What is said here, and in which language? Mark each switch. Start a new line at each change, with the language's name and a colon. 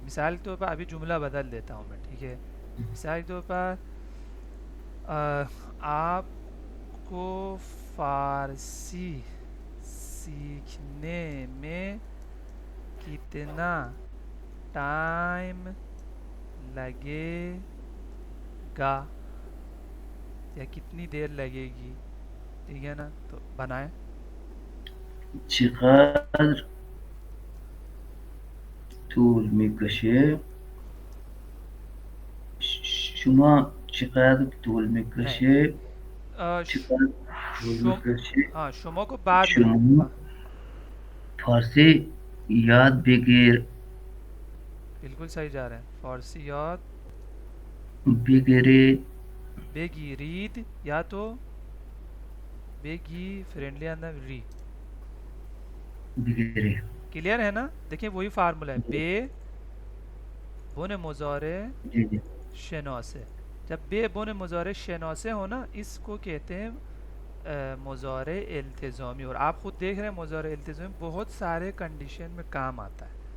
Urdu: مثال کے طور پر ابھی جملہ بدل دیتا ہوں میں. ٹھیک ہے، مثال کے طور پر آپ کو فارسی سیکھنے میں کتنا ٹائم لگے گا یا کتنی دیر لگے گی. ٹھیک ہے نا، تو بنائیں.
Persian: چقدر طول میکشه شما چقدر طول
Urdu: نہیں،
Persian: میکشه چقدر طول شم میکشه
Urdu: ہاں شما کو بعد میں
Persian: شما فارسی یاد بگیر
Urdu: بالکل صحیح جا رہے ہیں.
Persian: فارسی یاد بگیرید
Urdu: بگیرید یا تو بگی فرینڈلی اندر ری.
Persian: بگیری.
Urdu: کلیئر ہے نا؟ دیکھیں وہی فارمولا ہے، بے بن مضارع جی جی شناسے. جب بے بن مضارع شناسے ہو نا، اس کو کہتے ہیں مضارع التزامی. اور آپ خود دیکھ رہے ہیں مضارع التزامی بہت سارے کنڈیشن میں کام آتا ہے.